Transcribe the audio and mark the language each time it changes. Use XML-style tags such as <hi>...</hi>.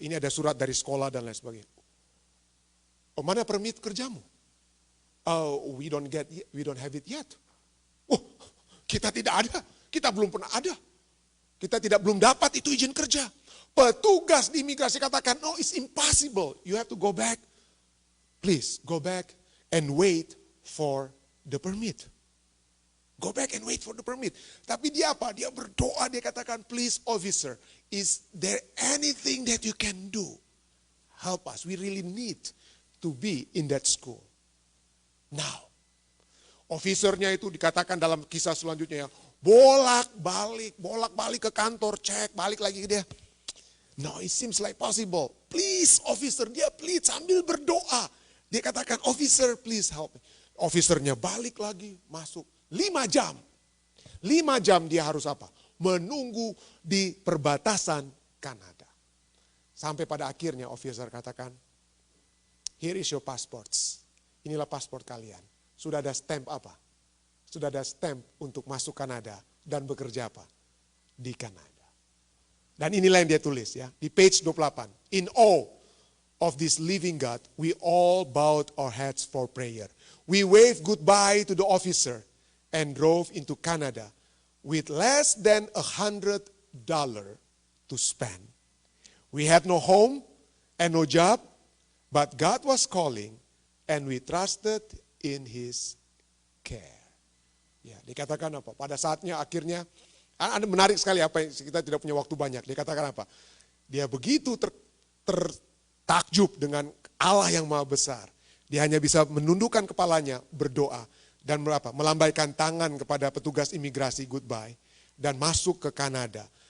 <id>Ini ada surat dari sekolah dan lain sebagainya.</id> <en>Oh,</en> <id>mana permit kerjamu?</id> <en>Oh, we don't have it yet.</en> <id>Oh, kita tidak ada. Kita belum pernah ada. Kita belum dapat itu izin kerja. Petugas di imigrasi katakan,</id> <en>no, it's impossible. You have to go back. Please, go back and wait for the permit. Go back and wait for the permit.</en> <id>Tapi dia apa? Dia berdoa, dia katakan,</id> <en>please officer, is there anything that you can do? Help us, we really need to be in that school.</en> <id>Now, officernya itu dikatakan dalam kisah selanjutnya ya, bolak-balik ke kantor, cek, balik lagi ke dia.</id> <en>No, it seems like possible. Please officer,</en> <id>dia please sambil berdoa. Dia katakan,</id> <en>officer please help me.</en> <id>Officernya balik lagi, masuk. 5 jam. 5 jam dia harus apa? Menunggu di perbatasan Kanada. Sampai pada akhirnya officer katakan,</id> <en>here is your passports.</en> <id>Inilah paspor kalian. Sudah ada stamp apa? Sudah ada stamp untuk masuk Kanada dan bekerja apa? Di Kanada. Dan inilah yang dia tulis ya, di page 28.</id> <en>In awe of this living God, we all bowed our heads for prayer. We waved goodbye to the officer and drove into Canada with less than $100 to spend. We had no home and no job, but God was calling and we trusted in His care.</en> <id>Ya, dikatakan apa? Pada saatnya akhirnya, menarik sekali apa yang kita tidak punya waktu banyak. Dikatakan apa? Dia begitu tertakjub dengan Allah yang maha besar. Dia hanya bisa menundukkan kepalanya, berdoa, dan melambaikan tangan kepada petugas imigrasi goodbye, dan masuk ke Kanada.</id>